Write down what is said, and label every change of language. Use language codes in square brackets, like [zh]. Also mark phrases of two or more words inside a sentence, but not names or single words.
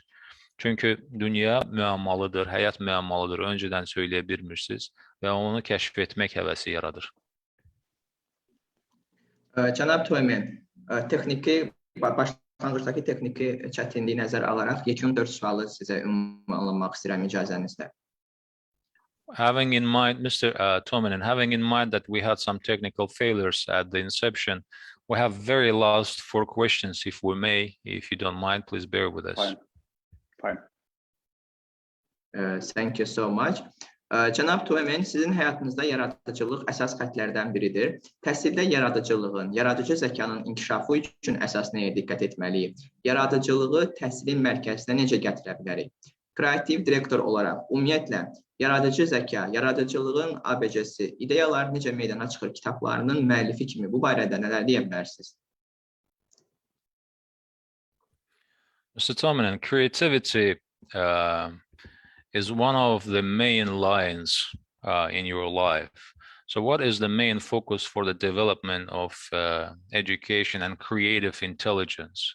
[az] Çünki dünya müəmmalıdır, həyat müəmmalıdır, öncədən söyləyə bilmirsiniz və onu kəşf etmək həvəsi yaradır. Cənab Toyman, başlanğıcdakı texniki çətinliyi nəzərə alaraq yekun 4 sualı sizə ünvanlamaq istəyirəm icazənizlə. [en] Having in mind, Mr. Toman, and having in mind that we had some technical failures at the inception, we have very last 4 questions, if we may. If you don't mind, please bear with us. Fine. Thank you so much. [az] Cənab Toyman, sizin həyatınızda yaradıcılıq əsas xəttlərdən biridir. Təhsildə yaradıcılığın, yaradıcı zəkanın inkişafı üçün əsas nəyə diqqət etməliyik? Yaradıcılığı təhsilin mərkəzinə necə gətirə bilərik? Kreativ direktor olaraq, ümumiyyətlə, yaradıcı zəka, yaradıcılığın ABC-si, ideyalar necə meydana çıxır kitablarının müəllifi kimi bu barədə nələr deyə bilərsiniz? [en] Mr. Toman, creativity is one of the main lines in your life. So what is the main focus for the development of education and creative intelligence?